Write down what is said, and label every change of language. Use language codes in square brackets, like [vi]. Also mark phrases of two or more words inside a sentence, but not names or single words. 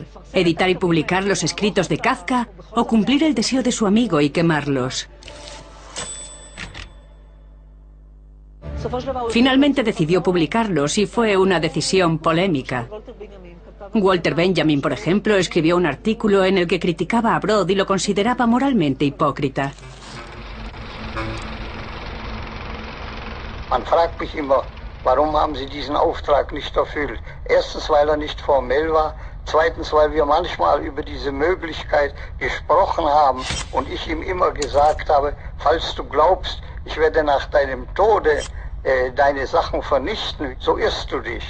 [es] ¿Editar y publicar los escritos de Kafka o cumplir el deseo de su amigo y quemarlos? Finalmente decidió publicarlos y fue una decisión polémica. Walter Benjamin, por ejemplo, escribió un artículo en el que criticaba a Brod y lo consideraba moralmente hipócrita. [de] Man fragt mich immer, warum haben Sie diesen Auftrag nicht erfüllt? Erstens, weil nicht formell war. Zweitens, weil wir manchmal über diese Möglichkeit gesprochen haben und ich ihm immer gesagt habe, falls du glaubst, ich werde nach deinem Tode deine Sachen vernichten, so irrst du dich.